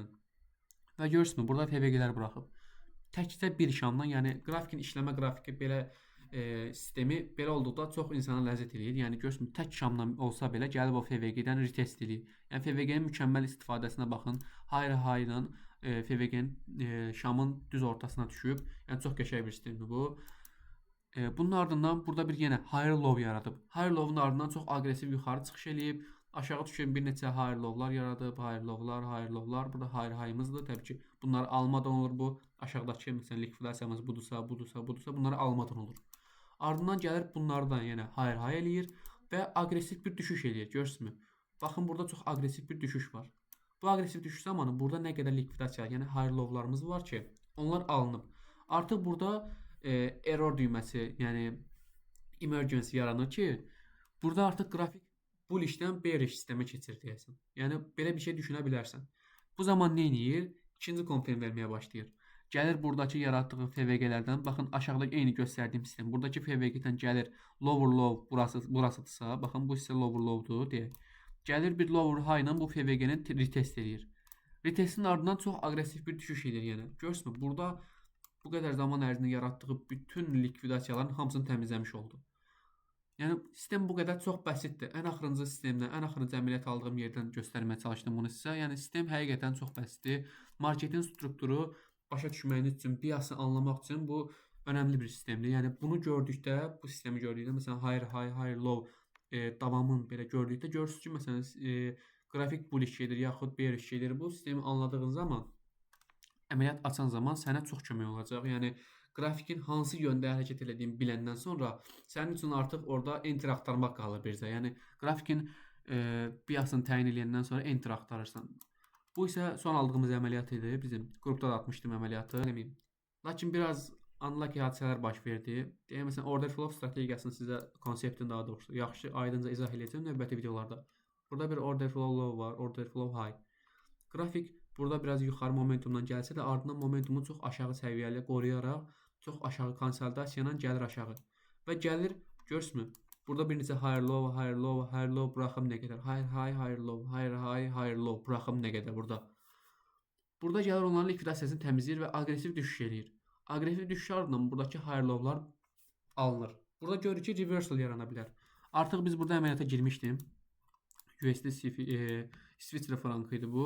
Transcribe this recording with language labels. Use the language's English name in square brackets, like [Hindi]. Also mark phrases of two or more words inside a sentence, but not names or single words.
[Azerbaijani] Və görürsünüz, burada FVG-lər buraxıb. Təkcə bir şamdan, yəni grafikin işləmə qrafiki belə sistemi belə olduqda çox insana ləzzət eləyir. Yəni görürsünüz, tək şamdan olsa belə gəlib o FVG-dən retest eləyir. Yəni FVG-nin mükəmməl istifadəsinə baxın. High ilə FVG-nin şamın düz ortasına düşüb. Yəni çox qəşəng bir sistemdir bu. Bunun ardından burada bir yenə [English] higher low [Azerbaijani] yaradıb. [English] Higher low'un [Azerbaijani] ardından çox aqressiv yuxarı çıxış eləyib. Aşağı düşən bir neçə [English] higher low'lar [Azerbaijani] yaradıb. [English] Higher low'lar. [Azerbaijani] Burada [English] higher high'ımızdır. [Azerbaijani] Təbii ki, bunları almadan olur bu. Aşağıdakı məsələn likvidasiyamız budursa, bunları almadan olur. Ardından gəlir bunlardan yenə [English] higher high [Azerbaijani] eləyir və aqressiv bir düşüş eləyir. Görürsünüzmü? Baxın burada çox aqressiv bir düşüş var. Bu aqressiv düşüş zamanı burada nə qədər likvidasiya, yəni [English] higher low'larımız [Azerbaijani] var ki, onlar alınıb. Artıq burada error düyməsi, yəni emergency yaranır ki, burada artıq qrafik bullishdən bearish sistemə keçir deyəsən. Yəni belə bir şey düşünə bilərsən. Bu zaman nə edir? İkinci konfirm verməyə başlayır. Gəlir buradakı yaratdığı FVG-lərdən, baxın aşağıda eyni göstərdiyim sistem. Buradakı FVG-dən gəlir [English] lower low [Azerbaijani] burasıdırsa, baxın bu isə [English] lower low'dur [Azerbaijani] deyək. Gəlir bir [English] lower high [Azerbaijani] ilə bu FVG-ni retest edir. Retestin ardından çox aqressiv bir düşüş edir yenə. Görürsünüz, burada bu qədər zaman ərzində yaratdığı bütün likvidasiyaların hamısını təmizləmiş oldu. Yəni sistem bu qədər çox bəsitdir. Ən axırıncı sistemdən, ən axırıncı əməliyyat aldığım yerdən göstərməyə çalışdım bunu sizə. Yəni sistem həqiqətən çox bəsitdir. Marketin strukturu başa düşməyiniz üçün, biasını anlamaq üçün bu önəmli bir sistemdir. Yəni bunu gördükdə, bu sistemi gördükdə, məsələn [English] higher high, higher low [Azerbaijani] davamını belə gördükdə görürsünüz ki, məsələn qrafik bullish gedir, yaxud bearish gedir. Bu sistemi anladığın zaman əməliyyat açan zaman sənə çox kömək olacaq. Yəni qrafikin hansı yöndə hərəkət etdiyini biləndən sonra sənin üçün artıq orada enter axtarmaq qalır bircə. Yəni qrafikin biasını təyin edəndən sonra enter axtarırsan. Bu isə son aldığımız əməliyyat idi. Bizim qrupda da atmışdım əməliyyatı. Lakin biraz unlucky hadisələr baş verdi. Deyək məsələn [English] order flow [Azerbaijani] strategiyasını sizə konseptini daha doğrusu yaxşı aydınca izah edəcəm növbəti videolarda. Burada bir [English] order flow low [Azerbaijani] var, [English] order flow high. [Azerbaijani] Qrafik burada biraz yuxarı momentumdan gəlsə də ardından momentumu çox aşağı səviyyəli qoruyaraq çox aşağı konsolidasiya ilə gəlir aşağı. Və gəlir, görürsünüz? Burada bir neçə [English] higher low, higher low, higher low [Azerbaijani] buraxım nə qədər? [English] Higher high, higher low, higher high, higher low [Azerbaijani] buraxım nə qədər burada? Burada gəlir onların likvidasiyasını təmizləyir və aqressiv düşüş eləyir. Aqressiv düşüş ardından buradakı [English] higher low'lar [Azerbaijani] alınır. Burada görürük ki, reversal yarana bilər. Artıq biz burada əməliyyata girmişdim. USD Swiss frankı idi bu.